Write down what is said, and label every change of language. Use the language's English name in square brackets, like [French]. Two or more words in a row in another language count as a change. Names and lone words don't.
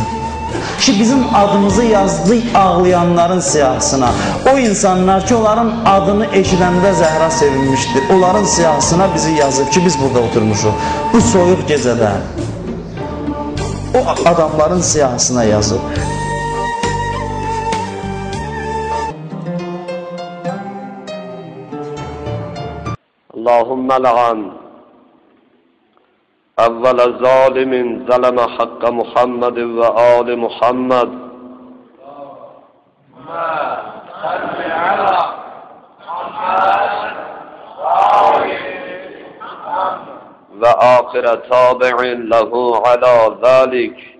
[Azerbaijani] Ki bizim adımızı yazdı ağlayanların siyahısına. O insanlar ki onların adını eşidəndə Zəhra sevinmişdir. Onların siyahısına bizi yazıb ki biz burada oturmuşuq. Bu soyuq gecədə. O adamların siyahısına yazıb. [Arabic] اللهم لعن أول ظالم ظلم حق محمد وآل محمد صل على محمد وآخر تابع له على ذلك.